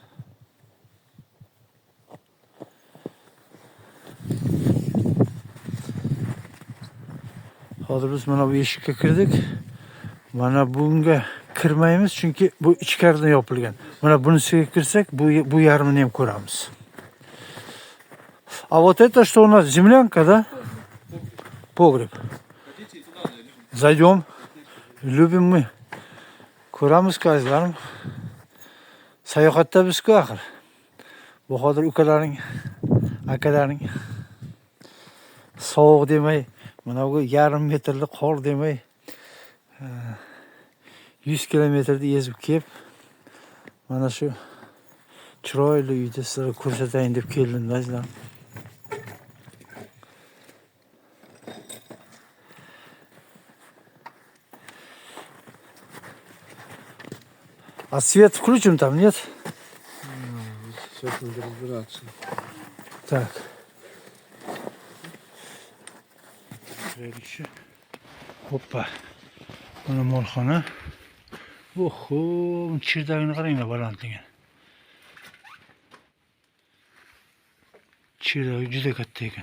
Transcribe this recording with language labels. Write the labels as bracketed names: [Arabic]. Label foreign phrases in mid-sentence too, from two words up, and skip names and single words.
[Uzbek] Hozir biz mana bu eshikka kirdik. Mana bunga kirmaymiz chunki bu ichkaridan yopilgan. Mana bunisiga kirsak bu yarmini ham ko'ramiz. [Russian] А вот это что у нас? Землянка, да? Погреб. Зайдем. Любим мы. [Uzbek] Ko'ramiz azizlarim. Sayohatda biz-ku axir. Bu hozir ukalaring, akalaring sovuq demay, mana bu yarim metrli qor demay 100 kilometrda ezib kelib, mana shu chiroyli uyda sizlarga ko'rsatayin deb keldim azizlarim. [Russian] А свет включим там, нет? Сейчас надо разбираться. Так. [Uzbek] Hoppa. Mana molxona. Oho, chirdagini qaranglar balandligini. Chirdagi juda katta ekan.